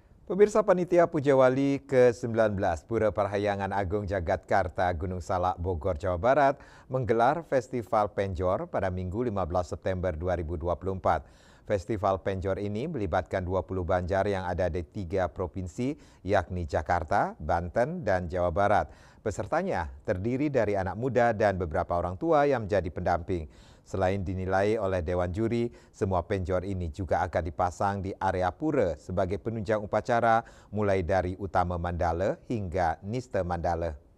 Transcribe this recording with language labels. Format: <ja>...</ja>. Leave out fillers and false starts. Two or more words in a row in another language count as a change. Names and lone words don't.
<id>Pemirsa Panitia Pujawali ke-19 Pura Parahyangan Agung Jagatkarta Gunung Salak Bogor, Jawa Barat menggelar Festival Penjor pada Minggu 15 September 2024. Festival Penjor ini melibatkan 20 banjar yang ada di 3 provinsi yakni Jakarta, Banten, dan Jawa Barat. Pesertanya terdiri dari anak muda dan beberapa orang tua yang menjadi pendamping. Selain dinilai oleh Dewan Juri, semua penjor ini juga akan dipasang di area pura sebagai penunjang upacara mulai dari Utama Mandala hingga Niste Mandala.</id>